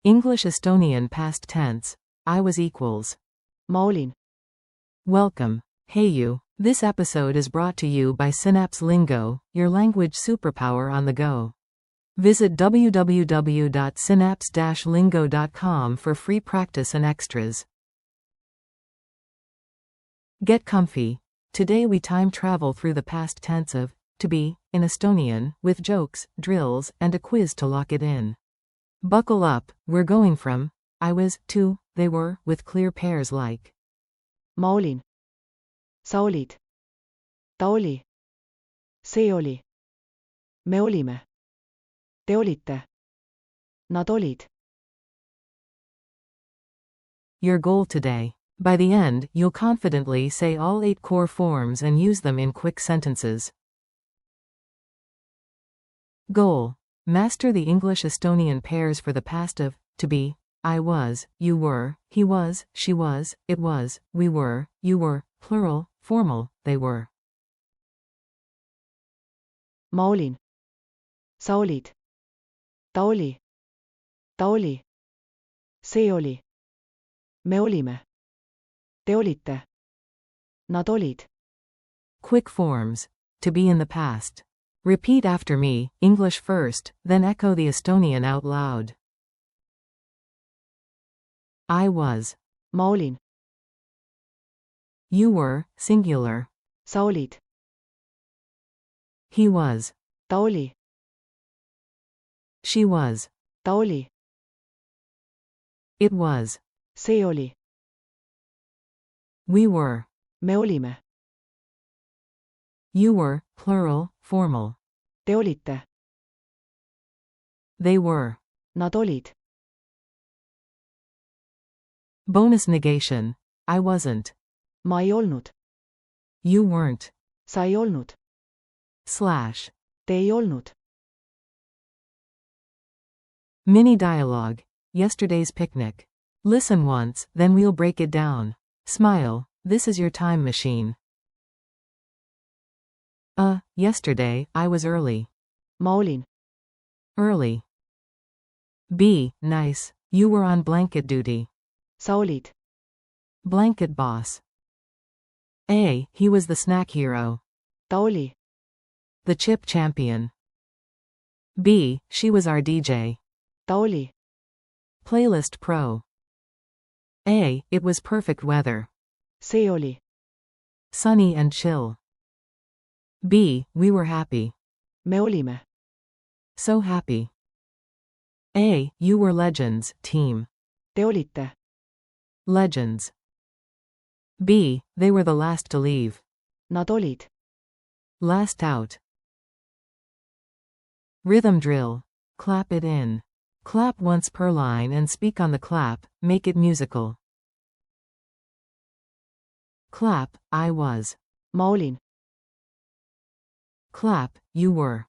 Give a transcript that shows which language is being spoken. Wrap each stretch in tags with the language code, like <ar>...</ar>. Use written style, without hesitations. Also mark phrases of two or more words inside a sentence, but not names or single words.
<en>English-Estonian past tense. I was equals.</en> <et>ma olin.</et> <en>Welcome. Hey you. This episode is brought to you by Synapse Lingo, your language superpower on the go. Visit www.synapse-lingo.com for free practice and extras. Get comfy. Today we time travel through the past tense of to be in Estonian, with jokes, drills, and a quiz to lock it in. Buckle up, we're going from I was to they were with clear pairs like</en> <et>ma olin. Sa olid. Ta oli. See oli. Me olime. Te olite. Nad olid.</et> <en>your goal today. By the end, you'll confidently say all 8 core forms and use them in quick sentences. Goal. Master the English-Estonian pairs for the past of to be, I was, you were, he was, she was, it was, we were, you were, plural, formal, they were.</en> <et>Ma olin. Sa olid. Ta oli. Ta oli. See oli. Me olime. Te olite. Nad olid.</et> <en>Quick forms. To be in the past. Repeat after me, English first, then echo the Estonian out loud. I was.</en> <et>Ma olin.</et> <en>You were, singular.</en> <et>Sa olid.</et> <en>He was.</en> <et>Ta oli.</et> <en>She was.</en> <et>Ta oli.</et> <en>It was.</en> <et>See oli.</et> <en>We were.</en> <et>Me olime.</et> <en>You were, plural, formal.</en> <et>Te olite.</et> <en>They were.</en> <et>Nad olid.</et> <en>Bonus negation. I wasn't.</en> <et>Ma ei olnud.</et> <en>You weren't.</en> <et>Sa ei olnud.</et> <en>Slash.</en> <et>Te ei olnud.</et> <en>Mini dialogue. Yesterday's picnic. Listen once, then we'll break it down. Smile. This is your time machine. Yesterday, I was early.</en> <et>Ma olin.</et> <en>Early. B. Nice. You were on blanket duty.</en> <et>Sa olid.</et> <en>Blanket boss. A. He was the snack hero.</en> <et>Ta oli.</et> <en>The chip champion. B. She was our DJ.</en> <et>Ta oli.</et> <en>Playlist pro. A. It was perfect weather.</en> <et>See oli.</et> <en>Sunny and chill. B. We were happy.</en> <et>Me olime.</et> <en>So happy. A. You were legends, team.</en> <et>Te olite.</et> <en>Legends. B. They were the last to leave.</en> <et>Nad olid.</et> <en>Last out. Rhythm drill. Clap it in. Clap once per line and speak on the clap, make it musical. Clap, I was.</en> <et>Ma olin.</et> <en>Clap, you were.</en>